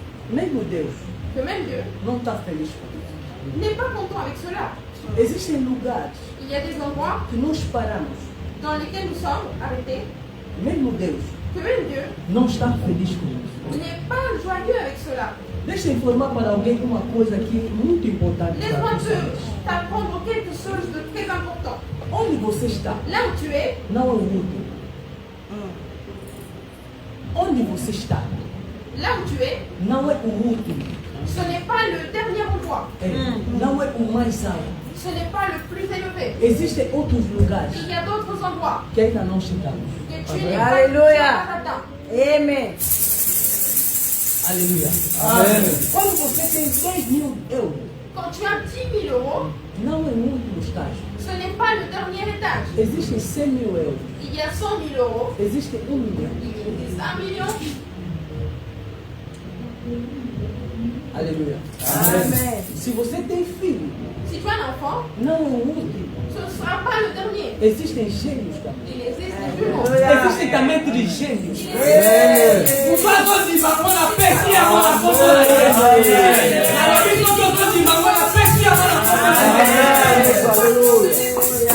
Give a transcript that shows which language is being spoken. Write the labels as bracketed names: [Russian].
[Portuguese] mesmo Deus [French] que même Dieu [Portuguese] não está feliz com isso. [French] n'est pas content avec cela. [Portuguese] Existem lugares [French] Il y a des endroits [Portuguese] que nós paramos, [French] dans lesquels nous sommes arrêtés, [Portuguese] mesmo Deus [French] que même Dieu [Portuguese] não está feliz com isso. [French] n'est pas joyeux avec cela. [Portuguese] Deixa eu informar para alguém uma coisa aqui muito importante. [French] Laisse-moi t'apprendre quelque chose de très important. [Portuguese] Onde você está? [French] Là où tu es, [Portuguese] Não é o último. Onde você está? [French] là où tu es, [Portuguese] Não é o último. [French] ce n'est pas le dernier endroit. [Portuguese] Não é o mais alto. [French] Ce n'est pas le plus élevé. [Portuguese] Existem outros lugares [French] Il y a d'autres endroits [Portuguese] que ainda não chegamos. [French] que tu n'es pas, Alléluia. tu n'as pas atteint. Amen. [Portuguese] Aleluia. Quando você tem 10.000 euros, [French] Quand tu as 10 000 euros, [Portuguese] não é o último estágio. [French] ce n'est pas le dernier étage. [Portuguese] Existem 100.000 euros. [French] Il y a 100 000 euros, [Portuguese] Existe 1 milhão. [French] il existe 1 million. [Portuguese] Aleluia. [French] Amen. [Portuguese] Se você tem filho, [French] Si tu as un enfant, [Portuguese] não é o último. [French] ce ne sera pas le dernier. [Portuguese] Existem gêmeos também. [French] Il existe des jumeaux. [Portuguese] Existem também trigêmeos. [French] Il existe O fato de bagulho na peste e a mão na ponta da igreja. A pessoa que eu tô de bagulho na peste e a mão na ponta da igreja.